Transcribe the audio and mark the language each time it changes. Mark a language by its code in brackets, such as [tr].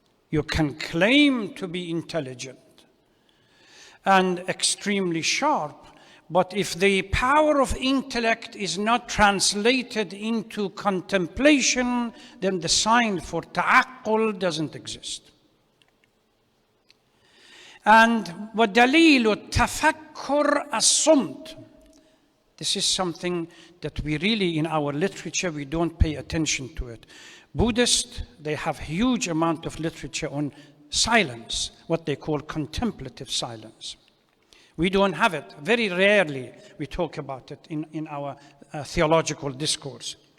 [en] You can claim to be intelligent and extremely sharp, but if the power of intellect is not translated into contemplation, then the sign for ta'aqqul doesn't exist. [ar] And وَدَلِيلُ التَّفَكُّرْ الصُّمْتِ. [en] This is something that we really, in our literature, we don't pay attention to it. Buddhists, they have huge amount of literature on silence, what they call contemplative silence. We don't have it. Very rarely we talk about it in our theological discourse.